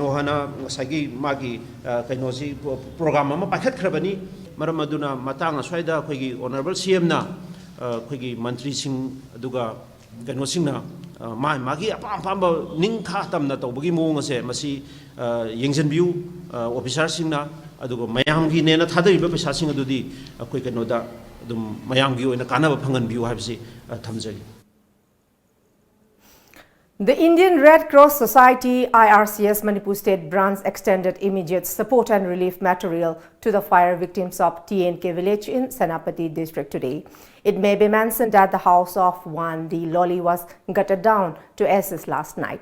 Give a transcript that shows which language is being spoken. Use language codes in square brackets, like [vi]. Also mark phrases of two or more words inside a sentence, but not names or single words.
[mni] ꯍꯥꯏꯅ ꯉꯁꯥꯏꯒꯤ ꯃꯥꯒꯤ ꯀꯩꯅꯣꯁꯤ ꯄ꯭ꯔꯣꯒ꯭ꯔꯥꯝ ꯑꯃ ꯄꯥꯏꯈꯠꯈ꯭ꯔꯕꯅꯤ ꯃꯔꯝ ꯑꯗꯨꯅ ꯃꯇꯥꯡ ꯑꯁ꯭ꯋꯥꯏꯗ ꯑꯩꯈꯣꯏꯒꯤ [en] Honourable CM [mni] ꯑꯩꯈꯣꯏꯒꯤ ꯃꯟꯇ꯭ꯔꯤꯁꯤꯡ ꯑꯗꯨꯒ ꯀꯩꯅꯣꯁꯤꯡꯅ ꯃꯥꯒꯤ ꯑꯄꯥꯝꯕ ꯅꯤꯡꯈꯥ ꯇꯝꯅ ꯇꯧꯕꯒꯤ ꯃꯑꯣꯡ ꯑꯁꯦ ꯃꯁꯤ ꯌꯦꯡꯁꯤꯟꯕꯤꯌꯨ ꯑꯣꯐꯤꯁꯥꯔꯁꯤꯡꯅ ꯑꯗꯨꯒ ꯃꯌꯥꯝꯒꯤꯅꯦꯅ ꯊꯥꯗꯔꯤꯕ ꯄꯩꯁꯥꯁꯤꯡ ꯑꯗꯨꯗꯤ ꯑꯩꯈꯣꯏ ꯀꯩꯅꯣꯗ ꯑꯗꯨꯝ ꯃꯌꯥꯝꯒꯤ ꯑꯣꯏꯅ ꯀꯥꯟꯅꯕ ꯐꯪꯍꯟꯕꯤꯌꯨ ꯍꯥꯏꯕꯁꯤ ꯊꯝꯖꯔꯤ. [en] The Indian Red Cross Society IRCS Manipur State Branch extended immediate support and relief material to the fire victims of TNK village in Senapati district today. It may be mentioned that the house of 1D Loli was gutted down to ashes last night.